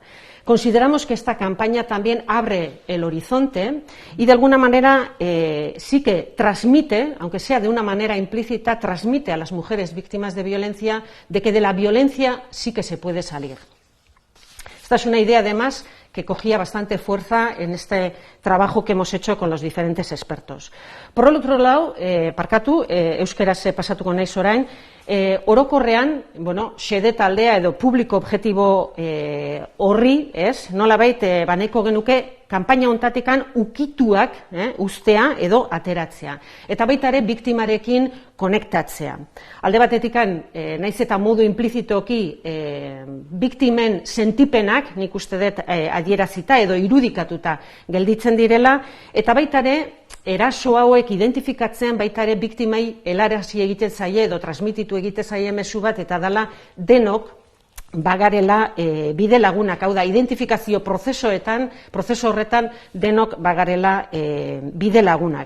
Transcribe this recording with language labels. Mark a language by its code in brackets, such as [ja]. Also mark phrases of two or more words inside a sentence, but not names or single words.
[es] Consideramos que esta campaña también abre el horizonte y de alguna manera sí que transmite, aunque sea de una manera implícita, transmite a las mujeres víctimas de violencia de que de la violencia sí que se puede salir. Esta es una idea, además, que cogía bastante fuerza en este trabajo que hemos hecho con los diferentes expertos. Por el otro lado, [eu] parkatu, euskeraz pasatuko naiz orain, Orokorrean, xede taldea edo publiko objektibo horri, nolabait baneko genuke kanpaina hontatikan ukituak ustea edo ateratzea. Eta baita ere biktimarekin konektatzea. Alde batetikan, naiz eta modu implizitoki biktimen sentipenak, nik uste dut adierazita edo irudikatuta gelditzen direla, eta baita ere eraso hauek identifikatzen baita ere biktimai helarazi egiten zaie edo transmititu egiten zaie mezu bat, eta dela denok bagarela bide lagunak, hau da, identifikazio prozeso horretan denok bagarela bide lagunak.